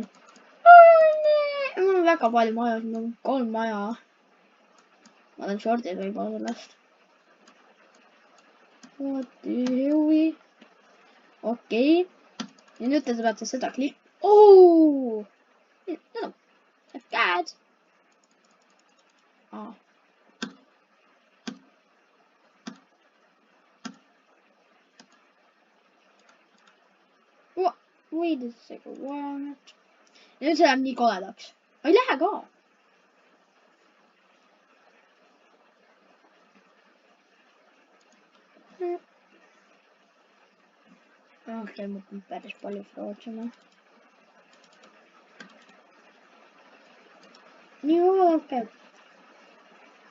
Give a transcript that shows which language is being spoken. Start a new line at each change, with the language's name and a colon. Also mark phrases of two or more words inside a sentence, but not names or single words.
Estonian: Mul on väga palju maja, mul on 3 maja. Ma olen shortid võib-olla sellest. Okei. Ja nüüd te peate seda Oh! No, käed.
English: Wait a second, what?
Estonian: Nüüd see läheb nii koledaks. Ei lähe ka. Okei, ma pean päris palju frootsima. Nii vaadake.